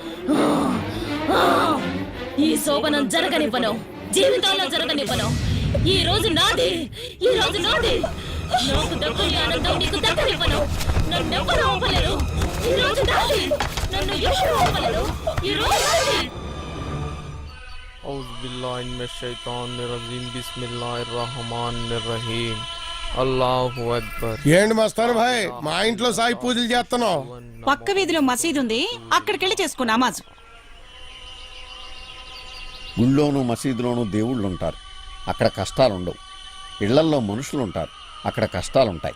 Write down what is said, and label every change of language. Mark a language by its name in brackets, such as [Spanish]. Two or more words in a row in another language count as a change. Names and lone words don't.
[Telugu] ఈ శోభనం జరగనివ్వను, జీవితంలో జరగనివ్వను. ఈ రోజు నాది, ఈ రోజు నాది. నాకు దక్కని ఆనందం నీకు దక్కనివ్వను. నన్నెవ్వరూ ఆపలేరు. ఈ రోజు నాది, నన్ను ఎవరూ ఆపలేరు. ఈ రోజు నాది. [Arabic] أعوذ بالله من الشيطان الرجيم بسم الله الرحمن الرحيم الله أكبر. [Telugu] ఏంటి మస్తాన్ భాయ్ మా ఇంట్లో సాయి పూజలు చేస్తున్నావు? పక్క వీధిలో మసీదు ఉంది, అక్కడికెళ్ళి చేసుకో నమాజ్. గుళ్ళోనూ మసీదులోనూ దేవుళ్ళు ఉంటారు, అక్కడ కష్టాలు ఉండవు. ఇళ్లల్లో మనుషులు ఉంటారు, అక్కడ కష్టాలుంటాయి.